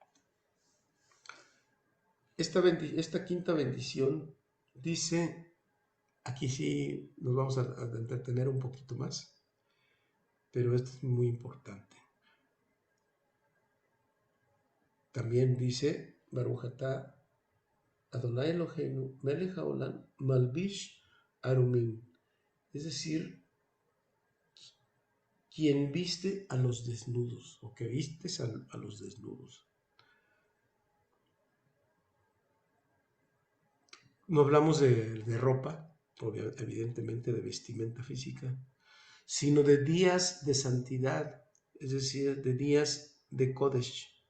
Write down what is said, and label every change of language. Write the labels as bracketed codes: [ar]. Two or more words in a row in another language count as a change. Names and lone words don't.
[es] Esta quinta bendición dice, aquí sí nos vamos a entretener un poquito más, pero esto es muy importante. También dice, [he] ברוך אתה אדוני אלוהינו מלך העולם מלביש ערומים, [es] es decir, quien viste a los desnudos, o que vistes a los desnudos. No hablamos de ropa, evidentemente de vestimenta física, sino de días de santidad, es decir, de días de Kodesh.